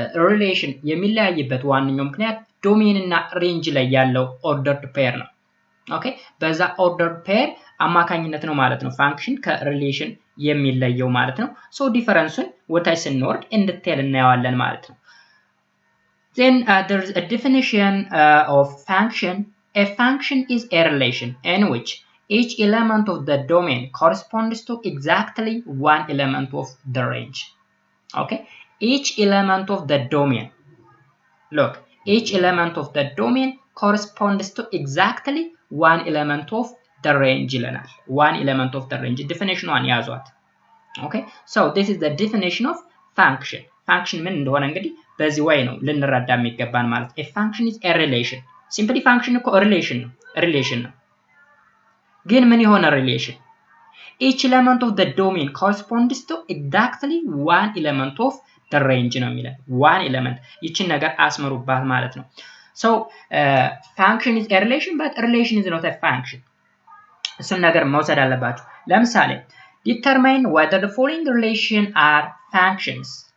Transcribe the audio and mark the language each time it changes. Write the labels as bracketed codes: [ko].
[am] ሪሌሽን የሚለያይበት ዋነኛው ምክንያት ዶሜን እና ሬንጅ ላይ ያለው ኦርደርድ ፔር ነው። ኦኬ በዛ ኦርደርድ ፔር አማካኝነት ነው ማለት ነው ፋንክሽን ከሪሌሽን የሚለየው ማለት ነው። ሶ ዲፈረንሱን ወታይ ስንወርድ እንድትል እናያለን ማለት ነው። [en] then there is a definition of function. A function is a relation in which each element of the domain corresponds to exactly one element of the range. Okay, each element of the domain, look, each element of the domain corresponds to exactly one element of the range [am] ይለናል። [en] one element of the range definition one [am] ያዟት። [en] okay so this is the definition of function. [am] function ምን እንደሆነ እንግዲህ በዚህ way ነው ልንረዳ የሚገባን ማለት። [en] a function is a relation. [am] simply function እኮ relation ነው ግን ምን የሆነ relation? [en] each element of the domain corresponds to exactly one element of the range [am] ነው የሚለን። [en] one element [am] ይችን ነገር አስመሩባት ማለት ነው። [en] so function is a relation but relation is not a function. [am] እሱን ነገር መውሰድ አለባችሁ። ለምሳሌ [en] determine whether the following relation are functions.